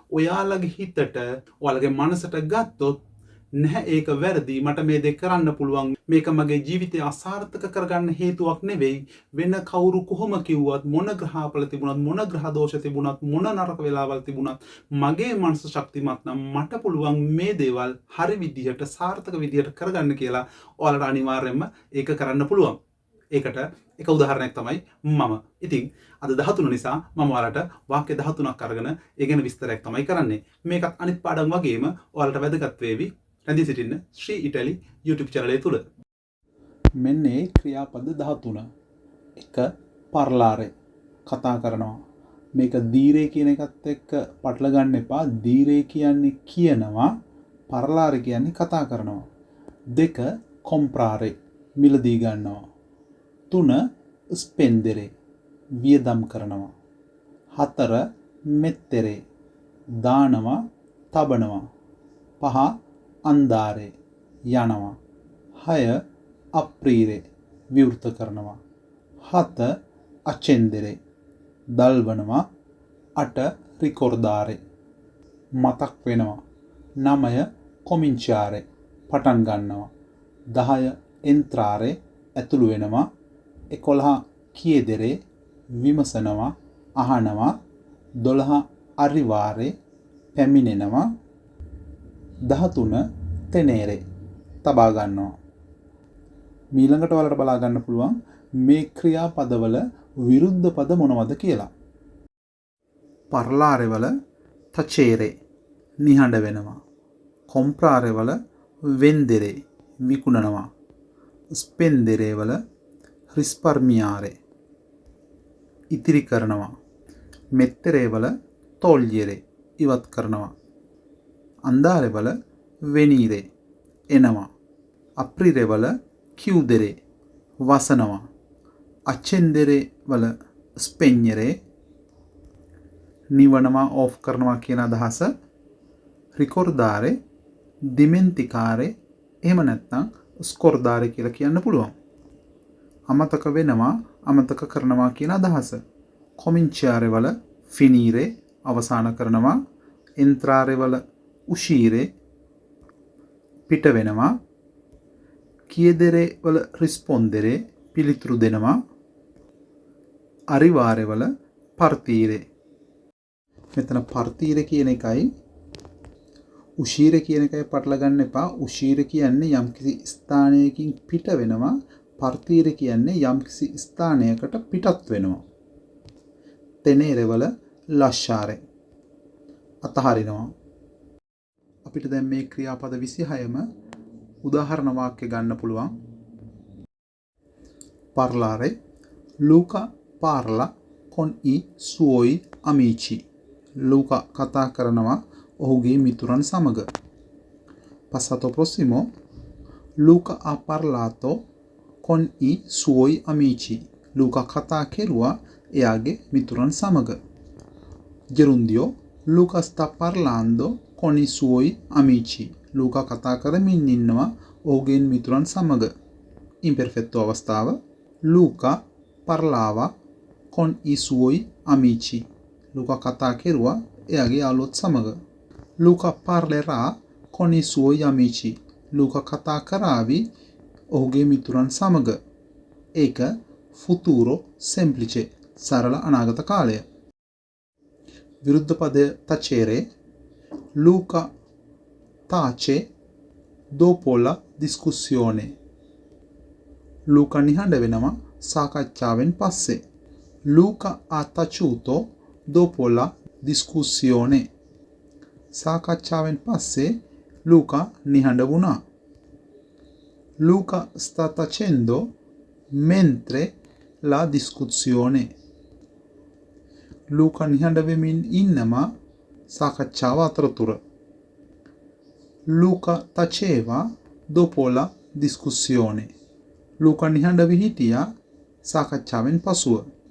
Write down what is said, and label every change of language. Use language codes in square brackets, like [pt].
[si] ඔයාලගේ හිතට, ඔයාලගේ මනසට ගත්තොත් නැහැ ඒක වැරදි, මට මේ දේ කරන්න පුළුවන්, මේක මගේ ජීවිතය අසාර්ථක කරගන්න හේතුවක් නෙවෙයි, වෙන කවුරු කොහොම කිව්වත්, මොන ග්‍රහපල තිබුණත්, මොන ග්‍රහ දෝෂ තිබුණත්, මොන නරක වෙලාවල් තිබුණත්, මගේ මනස ශක්තිමත් නම් මට පුළුවන් මේ දේවල් හරි විදිහට සාර්ථක විදිහට කරගන්න කියලා ඔයාලට අනිවාර්යයෙන්ම ඒක කරන්න පුළුවන්. ඒකට එක උදාහරණයක් තමයි මම. ඉතින් අද 13 නිසා මම ඔයාලට වාක්‍ය 13ක් අරගෙන ඒ ගැන විස්තරයක් තමයි කරන්නේ. මේකත් අනිත් පාඩම් වගේම ඔයාලට වැදගත් වේවි. රැඳී සිටින්න Sri Italy YouTube channel එක තුල. මෙන්න ඒ ක්‍රියාපද 13. එක parlare කතා කරනවා. මේක දීරේ කියන එකත් එක්ක පටල ගන්න එපා. දීරේ කියන්නේ කියනවා, parlare කියන්නේ කතා කරනවා. 2 comprare මිලදී ගන්නවා. 3 spendere වියදම් කරනවා. 4 mettere දානවා, තබනවා. 5 andare යනවා. 6 aprire විවෘත කරනවා. 7 accendere දල්වනවා. 8 ricordare මතක් වෙනවා. 9 cominciare පටන් ගන්නවා. 10 entrare ඇතුළු වෙනවා. 11 chiedere විමසනවා, අහනවා. 12 arrivare පැමිණෙනවා. 13 tenere තබා ගන්නවා. ඊළඟට ඔයාලට බලා ගන්න පුළුවන් මේ ක්‍රියාපදවල විරුද්ධ පද මොනවද කියලා. parlare වල tacere නිහඬ වෙනවා. comprare වල vendere විකුණනවා. spendere වල risparmiare ඉතිරි කරනවා. mettere වල togliere ඉවත් කරනවා. andare වල venire එනවා. aprire වල chiudere වසනවා. accendere වල spegnere නිවනවා, off කරනවා කියන අදහස. ricordare dimenticare එහෙම නැත්නම් ස්කොර්දාරේ කියලා කියන්න පුළුවන්. අමතක වෙනවා, අමතක කරනවා කියන අදහස. කොමින්චාරේ වල ෆිනීරේ අවසන් කරනවා, එන්ත්‍රාරේ වල උෂීරේ පිට වෙනවා, කියදෙරේ වල රිස්පොන්දෙරේ පිළිතුරු දෙනවා, අරිවාරේ වල පර්තීරේ. මෙතන පර්තීරේ කියන එකයි උෂීර කියන එකයි පටල ගන්න එපා. උෂීර කියන්නේ යම්කිසි ස්ථානයකින් පිට වෙනවා. පර්තීර කියන්නේ යම්කිසි ස්ථානයකට පිටත් වෙනවා. තෙනේරේ වල ලෂ්ෂාරේ අතහරිනවා. අපිට දැන් මේ ක්‍රියාපද 26ම උදාහරණ වාක්‍ය ගන්න පුළුවන්. [it] parlare Luca parla con i suoi amici. [si] Luca කතා කරනවා ඔහුගේ මිතුරන් සමග. [it] Passato prossimo. Luca ha parlato con i suoi amici. [si] Luca කතා කෙරුවා එයාගේ මිතුරන් සමග. [it] Gerundio. Luca sta parlando con i suoi amici. [si] Luca කතා කරමින් ඉන්නවා ඔහුගේ මිතුරන් සමග. [it] Imperfetto අවස්ථාව. Luca parlava con i suoi amici. [si] Luca කතා කෙරුවා එයාගේ යාළුවොත් සමග. [it] Luca parlerà con i suoi amici. [si] Luca කතා කරાવી ඔහුගේ මිතුරන් සමග. ඒක futuro semplice සරල අනාගත කාලය. විරුද්ධ පදය tacere. [it] Luca tace dopo la discussione. [si] Luca නිහඬ වෙනවා සාකච්ඡාවෙන් පස්සේ. [it] Luca ha taciuto dopo la discussione. [si] සාකච්ඡාවෙන් පස්සේ Luca නිහඬ වුණා. [it] Luca sta tacendo mentre la discussione. [si] Luca නිහඬ වෙමින් ඉන්නවා සාකච්ඡාව අතරතුර. [it] Luca taceva dopo la discussione. [si] Luca නිහඬ වී හිටියා සාකච්ඡාවෙන් පසුව.